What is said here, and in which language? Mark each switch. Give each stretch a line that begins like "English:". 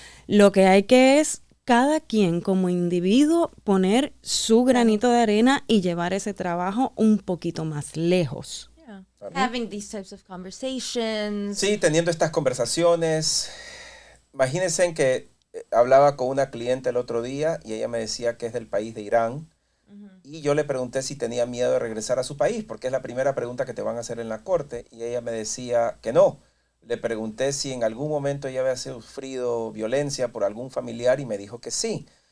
Spanish: Lo que hay que es cada quien como individuo poner su granito de arena y llevar ese trabajo un poquito más lejos.
English: Yeah. Having these types of conversations.
Spanish: Sí, teniendo estas conversaciones. Imagínense que hablaba con una cliente el otro día y ella me decía que es del país de Irán. Y yo le pregunté si tenía miedo de regresar a su país, porque es la primera pregunta que te van a hacer en la corte. Y ella me decía que no. Le pregunté si en algún momento ella había sufrido violencia por algún familiar y me dijo que sí.